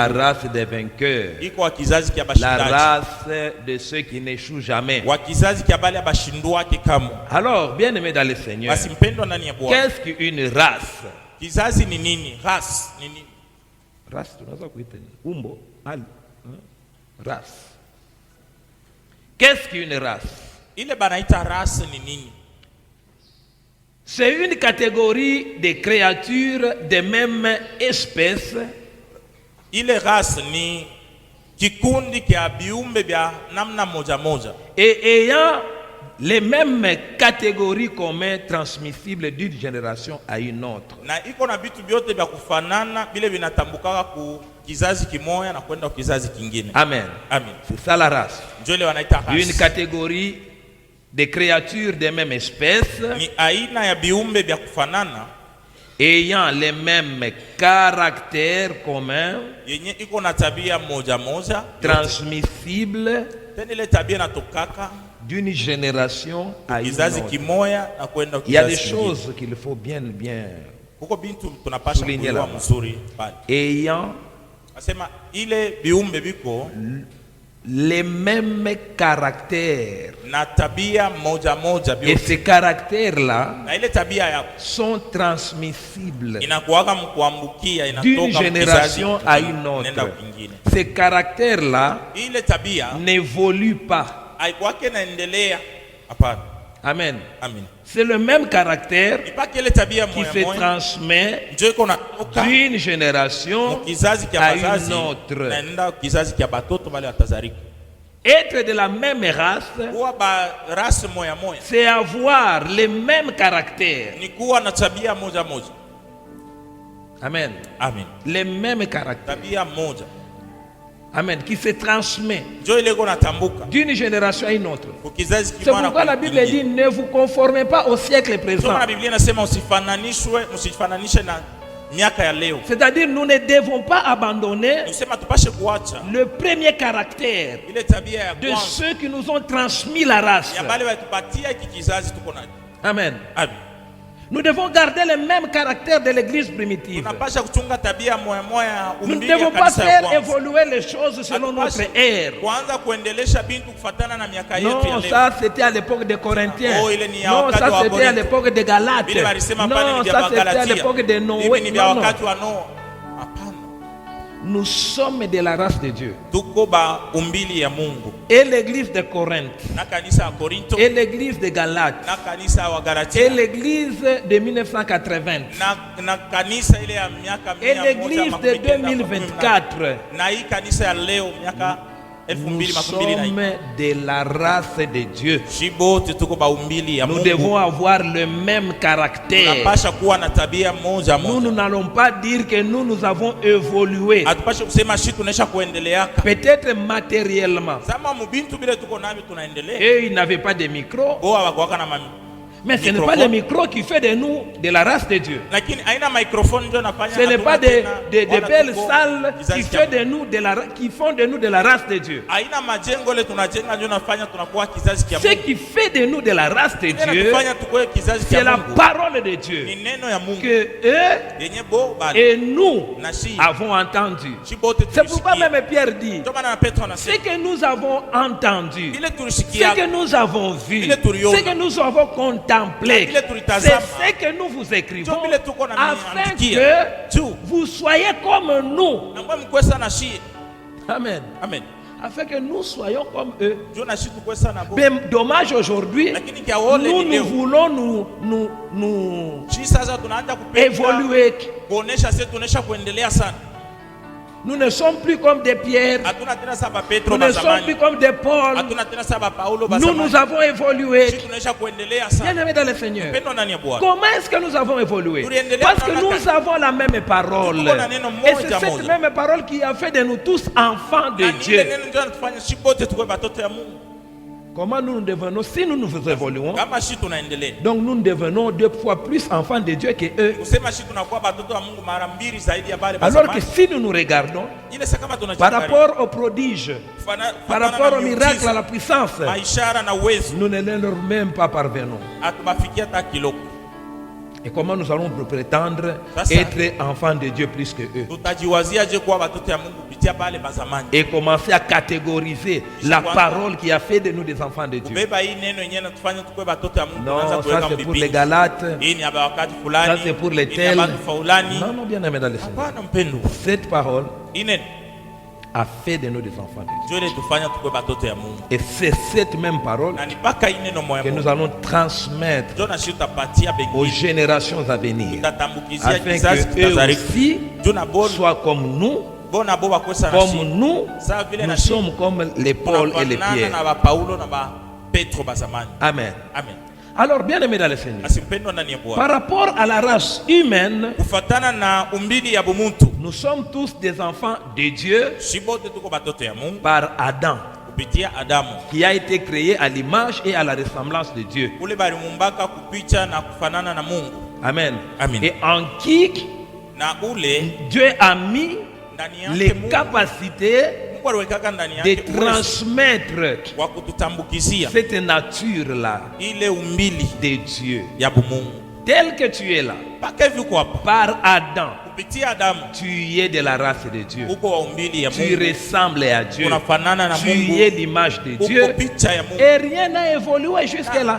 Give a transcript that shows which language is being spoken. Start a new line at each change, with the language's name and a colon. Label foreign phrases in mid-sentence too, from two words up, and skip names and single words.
French: La race des vainqueurs.
Swahili: Iko wa kizazi kya
French: La
Swahili: bashindaji.
French: race de ceux qui n'échouent jamais.
Swahili: Wa kizazi kya bale abashindwake kamwe.
French: Alors, bien aimé dans le Seigneur,
Swahili: Basi mpendwa ndani ya Bwana.
French: qu'est-ce qu'une race?
Swahili: Kizazi ni nini? Ras ni nini? Race, tunaweza kuita nini? Umbo, ali,
French: race. Qu'est-ce qu'une race?
Swahili: Ile banaita ras ni nini?
French: C'est une catégorie de créatures de même espèce
Swahili: Ile ras ni kikundi kya biumbe vya namna moja moja
French: et ayant les mêmes catégories communes transmissibles d'une génération à une autre.
Swahili: na iko na vitu vyote vya kufanana vile vinatambukaka ku kizazi kimoya na kwenda kizazi kingine. Amen. Amen.
French: C'est ça la race.
Swahili: Ndio ile wanaita ras.
French: Une catégorie de créatures de même espèce
Swahili: Ni aina ya biumbe vya kufanana
French: ayant les mêmes caractères communs
Swahili: yenye iko na tabia moja moja
French: transmissibles
Swahili: tena ile tabia natokaka
French: d'une génération à une
Swahili: kizazi
French: autre.
Swahili: kimoya na kwenda
French: Il y a des
Swahili: kizazi kingine.
French: choses qu'il faut bien
Swahili: Huko bintu tunapasha
French: Souligner
Swahili: kuelewa
French: là.
Swahili: mzuri pale.
French: ayant
Swahili: Asema ile biumbe biko
French: les mêmes caractères.
Swahili: na tabia moja moja
French: Et
Swahili: vyote.
French: ces caractères-là
Swahili: Na ile tabia ya
French: sont transmissibles
Swahili: inakuwaga mkuambukia
French: d'une
Swahili: inatoka
French: génération à une
Swahili: nenda
French: autre.
Swahili: kwingine.
French: Ces caractères-là
Swahili: Ile tabia
French: n'évoluent pas.
Swahili: haikuwake naendelea, hapana. Amen. Amen.
French: C'est le même caractère
Swahili: Ipaki ile tabia
French: qui
Swahili: moya
French: se
Swahili: moya
French: transmet
Swahili: ndio iko natoka
French: d'une génération
Swahili: kizazi kya
French: à
Swahili: bazazi
French: une autre.
Swahili: naenda kizazi kya batoto bale watazarika.
French: Être de la même race,
Swahili: Kuwa ba rasi moya moya
French: c'est avoir les mêmes caractères.
Swahili: ni kuwa na tabia moja moja. Amen. Amen.
French: Les mêmes caractères.
Swahili: Tabia moja
French: Amen. Qui se transmet
Swahili: ndio ile iko natambuka
French: d'une génération à une autre.
Swahili: kwa kizazi
French: C'est
Swahili: kimoja.
French: pourquoi la Bible dit ne vous conformez pas au siècle présent.
Swahili: Soma na Biblia inasema msifananishe na miaka ya leo.
French: C'est-à-dire nous ne devons pas abandonner
Swahili: Nisema tupashe kuacha
French: le premier caractère
Swahili: ile tabia ya
French: de
Swahili: kwanza
French: ceux qui nous ont transmis la race.
Swahili: ya bale walitupatia hiki kizazi tuko nacho. Amen. Amen.
French: Nous devons garder le même caractère de l'église primitive.
Swahili: Tunapasha kuchunga tabia moya moya
French: Nous ne
Swahili: umbili ya
French: devons pas
Swahili: kanisa ya
French: faire
Swahili: kwanza.
French: évoluer les choses selon notre ère.
Swahili: Kuanza kuendelesha bintu kufatana na miaka yetu ya
French: Non,
Swahili: leo.
French: ça c'était à l'époque des Corinthiens.
Swahili: Oh, ile ni ya
French: Non,
Swahili: wakati
French: ça
Swahili: wa
French: c'était à
Swahili: Korintho.
French: l'époque des Galates.
Swahili: Bile walisema pale
French: Non,
Swahili: ni vya
French: ça c'était à
Swahili: Wagalatia.
French: l'époque de
Swahili: Hivi
French: Noé.
Swahili: ni vya
French: Non, non.
Swahili: wakati wa Noa. Hapana.
French: Nous sommes de la race de Dieu.
Swahili: Tuko ba umbili ya Mungu.
French: Et l'église de Corinthe,
Swahili: Na kanisa ya Korinto,
French: et l'église de Galates,
Swahili: na kanisa wa
French: et
Swahili: Galatia,
French: l'église de 1980,
Swahili: na kanisa ile ya miaka
French: et l'église de 2024.
Swahili: na hii kanisa ya leo miaka
French: Nous
Swahili: 2024.
French: sommes de la race de Dieu.
Swahili: Shibote tuko ba umbili ya
French: Nous
Swahili: Mungu.
French: devons avoir le même caractère.
Swahili: Tunapasha kuwa na tabia moja
French: Nous
Swahili: moja.
French: n'allons pas dire que nous avons évolué.
Swahili: Hatupashe kusema shi tunaisha kuendeleaka.
French: Peut-être matériellement.
Swahili: Sama mubintu bile tuko navyo tunaendelea.
French: Et ils n'avaient pas de micro.
Swahili: Bo hawakuwaka na mami.
French: Mais ce n'est pas le micro qui fait de nous de la race de Dieu.
Swahili: Lakini haina microphone ndio nafanya.
French: Ce n'est pas de belles
Swahili: tuko
French: salles
Swahili: kizazi
French: qui,
Swahili: cha-
French: qui font de nous de la race de Dieu.
Swahili: haina majengo ile tunajenga ndio nafanya tunakuwa kizazi cha
French: Ce
Swahili: Mungu.
French: qui fait de nous de la race de Dieu,
Swahili: Tufanya tukue kizazi
French: c'est
Swahili: cha
French: la
Swahili: Mungu.
French: parole de
Swahili: Ni
French: Dieu
Swahili: neno ya Mungu.
French: que eux
Swahili: Yenye bo bali.
French: et nous
Swahili: Na shi.
French: avons entendu.
Swahili: Shibote
French: C'est pourquoi
Swahili: tulisikia.
French: même Pierre dit,
Swahili: Ndio maana Petro
French: ce
Swahili: anasema
French: que nous avons entendu,
Swahili: ile
French: ce
Swahili: tulisikia
French: que nous avons vu,
Swahili: Ile tuliona.
French: ce que nous avons contemplé,
Swahili: Ile
French: c'est
Swahili: tulitazama.
French: ce que nous vous écrivons
Swahili: Ndio vile tuko na
French: afin
Swahili: miandikia.
French: que
Swahili: Tu.
French: vous soyez comme nous.
Swahili: Na mwe mkwe sana shi. Amen. Amen.
French: Afin que nous soyons comme eux.
Swahili: Ndio na shi tukwe sana bo.
French: Mais dommage aujourd'hui,
Swahili: Lakini kia wole
French: nous,
Swahili: ni leo.
French: voulons nous
Swahili: Shi sasa tunaanza kupenda.
French: évoluer.
Swahili: Kuonesha sisi tunaisha kuendelea sana.
French: Nous ne sommes plus comme des Pierre.
Swahili: Hatuna tena saba Petro
French: Nous ne sommes
Swahili: bazamani.
French: plus comme des Paul.
Swahili: Hatuna tena saba Paulo
French: Nous,
Swahili: bazamani.
French: nous avons évolué.
Swahili: Sisi tunaisha kuendelea sana.
French: Bien-aimés dans le Seigneur.
Swahili: Mpendo ndani ya Bwana.
French: Comment est-ce que nous avons évolué?
Swahili: Tuliendelea
French: Parce que
Swahili: namna
French: nous
Swahili: gani?
French: avons la même parole.
Swahili: Tuko na neno
French: Et
Swahili: moja
French: c'est cette
Swahili: moja.
French: même parole qui a fait de nous tous enfants de
Swahili: Na ni ile
French: Dieu.
Swahili: neno ndio anatufanya sisi wote tuwe watoto ya Mungu.
French: Comment nous devenons, si nous nous évoluons,
Swahili: Kama sisi tunaendelea.
French: donc nous devenons 2 fois plus enfants de Dieu que eux.
Swahili: Kusema sisi tunakuwa watoto wa Mungu mara mbili zaidi ya wale
French: Alors que
Swahili: bazamani.
French: si nous nous regardons,
Swahili: Ile sasa kama
French: par
Swahili: tunajiangalia.
French: rapport aux prodiges, par rapport aux miracles, à la puissance,
Swahili: maishara na uwezo
French: nous ne leur même pas parvenons.
Swahili: atubafikia hata kiloko.
French: Et comment nous allons prétendre Ça, ça. être enfants de Dieu plus que eux?
Swahili: Tutajiwazia je kuwa watoto ya Mungu kupitia pale bazamani.
French: Et commencer à catégoriser la parole qui a fait de nous des enfants de Dieu.
Swahili: Kubeba hii neno yenyewe natufanya tukue watoto ya Mungu.
French: Non,
Swahili: Tunaanza
French: ça
Swahili: kuweka
French: c'est pour
Swahili: mbibini.
French: les Galates,
Swahili: Hii ni ya wakati fulani.
French: ça c'est pour les
Swahili: Hii ni ya
French: tels.
Swahili: watu fulani.
French: Non, non, bien aimé dans le Seigneur.
Swahili: Hapana mpendo.
French: Cette parole
Swahili: Hii neno
French: a fait de nous des enfants de Dieu.
Swahili: ndio ile tufanya tukue watoto ya Mungu.
French: Et c'est cette même parole
Swahili: Na ni paka hii neno moja
French: que nous
Swahili: moja.
French: allons transmettre
Swahili: Ndio na shi utapatia
French: aux
Swahili: bengine.
French: générations à venir,
Swahili: Tutatambukizia
French: afin
Swahili: kizazi
French: que eux
Swahili: kitazariki.
French: aussi
Swahili: Ndio na bona
French: soient comme nous,
Swahili: bona bo bakwesa na
French: comme
Swahili: shi.
French: nous,
Swahili: Sawa vile na
French: nous
Swahili: shi.
French: sommes comme les Paul et les
Swahili: Tunafanana
French: Pierre.
Swahili: na ba Paulo na ba Petro bazamani. Amen. Amen.
French: Alors, bien aimé dans le Seigneur,
Swahili: Asimpendwa ndani ya Bwana.
French: par rapport à la race humaine,
Swahili: Kufatana na umbili ya bumuntu.
French: nous sommes tous des enfants de Dieu
Swahili: Shibote tuko batoto ya Mungu
French: par Adam,
Swahili: kupitia Adamu.
French: qui a été créé à l'image et à la ressemblance de Dieu.
Swahili: Ule balimumbaka kupicha na kufanana na Mungu. Amen. Amen.
French: Et en qui
Swahili: Na ule
French: Dieu a mis
Swahili: ndani yake
French: les
Swahili: Mungu.
French: capacités
Swahili: Mungu aliwekaka ndani
French: de
Swahili: yake uwezo
French: transmettre
Swahili: wa kututambukizia
French: cette nature-là
Swahili: ile umbili
French: de Dieu.
Swahili: ya bumungu.
French: Tel que tu es là,
Swahili: Paka hivi uko hapa.
French: par Adam,
Swahili: Kupitia Adamu
French: tu es de la race de Dieu.
Swahili: uko wa umbili ya
French: Tu
Swahili: Mungu.
French: ressembles à Dieu.
Swahili: Unafanana na
French: Tu
Swahili: Mungu.
French: es l'image de
Swahili: Uko
French: Dieu.
Swahili: picha ya Mungu.
French: Et rien n'a évolué jusque-là.